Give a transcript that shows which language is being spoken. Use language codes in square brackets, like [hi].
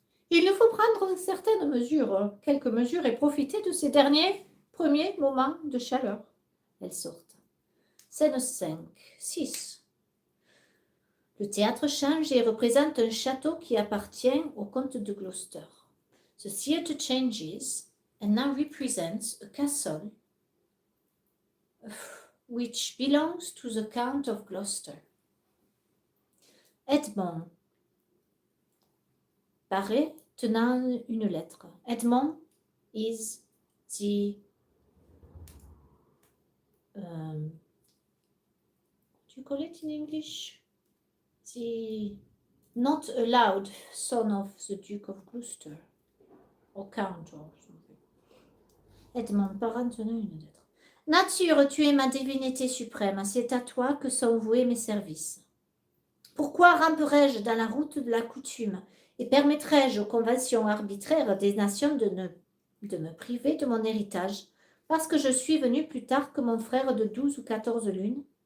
[fr] Il nous faut prendre certaines mesures, quelques mesures, et profiter de ces derniers premiers moments de chaleur. Elles sortent. Scène 5, 6. Le théâtre change et représente un château qui appartient au comte de Gloucester. [en] The theatre changes and now represents a castle which belongs to the Count of Gloucester. [fr] Edmond paraît tenant une lettre. [en] Edmond is the do you call it in English? The not allowed son of the Duke of Gloucester or Count or something. [fr] Edmond parent tenant une lettre. Nature, tu es ma divinité suprême, c'est à toi que sont voués mes services. Pourquoi ramperais-je dans la route de la coutume et permettrais-je aux conventions arbitraires des nations de me priver de mon héritage parce que je suis venu plus tard que mon frère de 12 ou 14 lunes?